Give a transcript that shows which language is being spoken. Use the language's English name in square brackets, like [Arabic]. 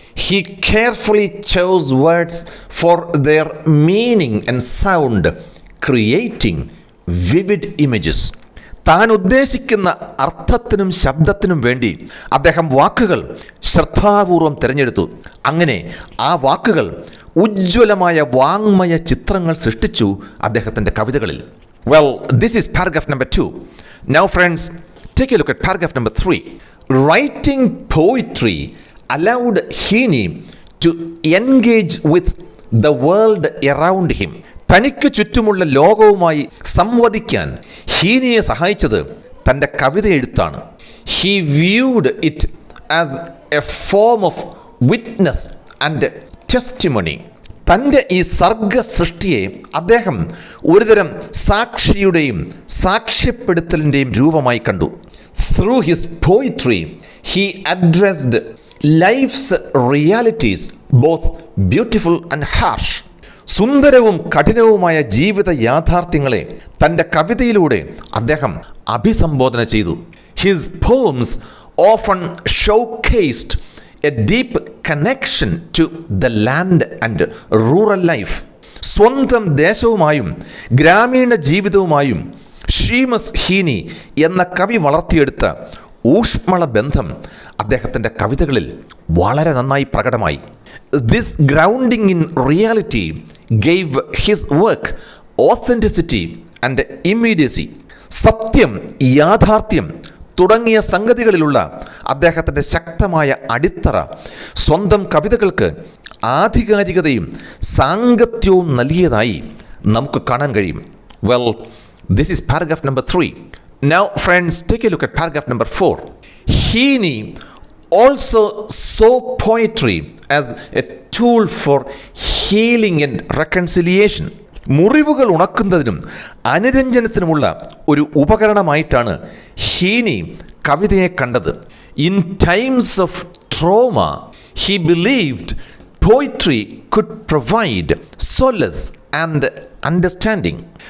[English] He carefully chose words for their meaning and sound, creating vivid images. [Malayalam] താൻ ഉദ്ദേശിക്കുന്ന അർത്ഥത്തിനും ശബ്ദത്തിനും വേണ്ടി അദ്ദേഹം വാക്കുകൾ ശ്രദ്ധാപൂർവം തിരഞ്ഞെടുത്തു. അങ്ങനെ ആ വാക്കുകൾ ഉജ്ജ്വലമായ വാങ്മയ ചിത്രങ്ങൾ സൃഷ്ടിച്ചു അദ്ദേഹത്തിൻ്റെ കവിതകളിൽ. [English] Well, this is paragraph number 2. Now friends, take a look at paragraph number 3. Writing poetry allowed Heaney to engage with the world around him. [Malayalam] തനിക്ക് ചുറ്റുമുള്ള ലോകവുമായി സംവദിക്കാൻ ഹീനിയെ സഹായിച്ചത് തൻ്റെ കവിത എഴുത്താണ്. [English] He viewed it as a form of witness and testimony. [Malayalam] തൻ്റെ ഈ സർഗ സൃഷ്ടിയെ അദ്ദേഹം ഒരുതരം സാക്ഷിയുടെയും സാക്ഷ്യപ്പെടുത്തലിൻ്റെയും രൂപമായി കണ്ടു. [English] Through his poetry, he addressed life's realities, both beautiful and harsh. [Malayalam] സുന്ദരവും കഠിനവുമായ ജീവിത യാഥാർത്ഥ്യങ്ങളെ തൻ്റെ കവിതയിലൂടെ അദ്ദേഹം അഭിസംബോധന ചെയ്തു. [English] His poems often showcased a deep connection to the land and rural life. [Malayalam] സ്വന്തം ദേശവുമായും ഗ്രാമീണ ജീവിതവുമായും ഷീമസ് ഹീനി എന്ന കവി വളർത്തിയെടുത്ത ഊഷ്മള ബന്ധം അദ്ദേഹത്തിൻ്റെ കവിതകളിൽ വളരെ നന്നായി പ്രകടമായി. [English] This grounding in reality gave his work authenticity and immediacy. [Malayalam] സത്യം, യാഥാർത്ഥ്യം തുടങ്ങിയ സംഗതികളിലുള്ള അദ്ദേഹത്തിൻ്റെ ശക്തമായ അടിത്തറ സ്വന്തം കവിതകൾക്ക് ആധികാരികതയും സാംഗത്യവും നൽകിയതായി നമുക്ക് കാണാൻ കഴിയും. [English] Well, this is paragraph number 3. Now, friends, take a look at paragraph number 4. Heaney also saw poetry as a tool for healing and reconciliation. [Malayalam] മുറിവുകൾ ഉണക്കുന്നതിനും അനുരഞ്ജനത്തിനുമുള്ള ഒരു ഉപകരണമായിട്ടാണ് ഹീനി കവിതയെ കണ്ടത്. [English] In times of trauma he believed poetry could provide solace and understanding.